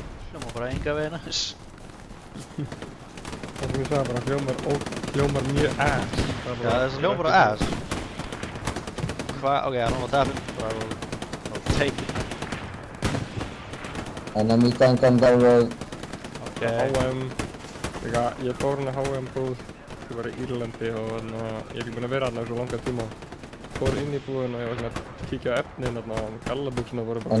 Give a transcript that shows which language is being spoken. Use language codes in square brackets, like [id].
[is] Hljómar bara enga veginn ass. Það sem ég sagði bara hljómar mjög ass. Já, þessi hljómar bara ass. Hvað? [en] Ok, I don't know what happened, but I'll take it. Enemy tank on the road. Ok. [is] HM, ég fór hérna HM búð, ég var í Írlandi og ég er ekki búinn að vera hérna í svo langa tíma. Fór inn í búðina og ég var svona að kíkja á efnin hérna og gallabuxurnar voru bara...